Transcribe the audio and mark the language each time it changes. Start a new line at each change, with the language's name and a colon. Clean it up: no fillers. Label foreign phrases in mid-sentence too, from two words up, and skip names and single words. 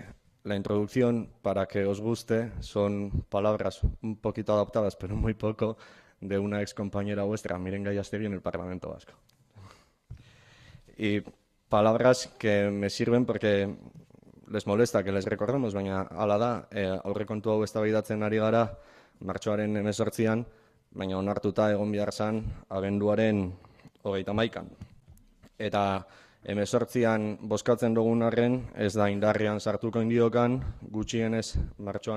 Spanish: La introducción, para que os guste, son palabras un poquito adaptadas, pero muy poco, de una excompañera vuestra, Miren Gallástegui, en el Parlamento Vasco. Y palabras que me sirven porque les molesta que les recordemos,
Basque: baina hala da, aurrekontu hau eztabaidatzen ari gara martxoaren 18an, baina onartuta egon behar zen abenduaren 31an. Eta 18an bozkatzen dugun arren, ez da indarrean sartuko indiokan, gutxienez martxoan